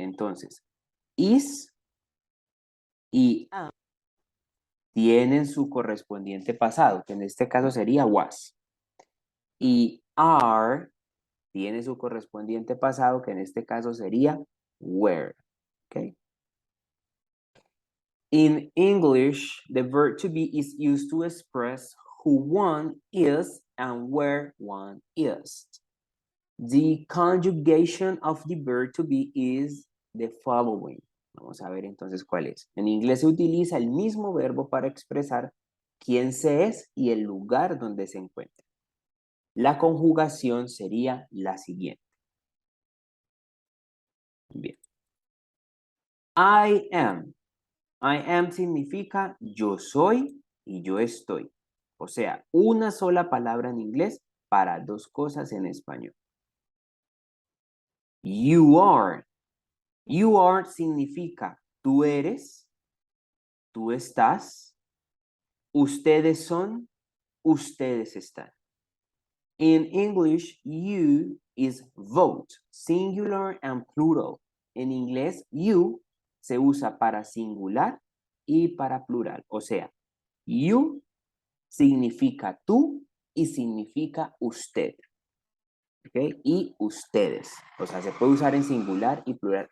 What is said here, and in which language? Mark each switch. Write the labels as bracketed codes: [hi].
[es] Entonces, is y am tienen su correspondiente pasado, que en este caso sería was. Y are tiene su correspondiente pasado, que en este caso sería were. ¿Okay? [en] In English, the verb to be is used to express who one is and where one is. The conjugation of the verb to be is the following. [es] Vamos a ver entonces cuál es. En inglés se utiliza el mismo verbo para expresar quién se es y el lugar donde se encuentra. La conjugación sería la siguiente. Bien. I am. I am significa yo soy y yo estoy. O sea, una sola palabra en inglés para dos cosas en español. You are. You are significa tú eres, tú estás, ustedes son, ustedes están. [en] In English, you is both singular and plural. [es] En inglés, you se usa para singular y para plural. O sea, you significa tú y significa usted. ¿Ok? Y ustedes. O sea, se puede usar en singular y plural.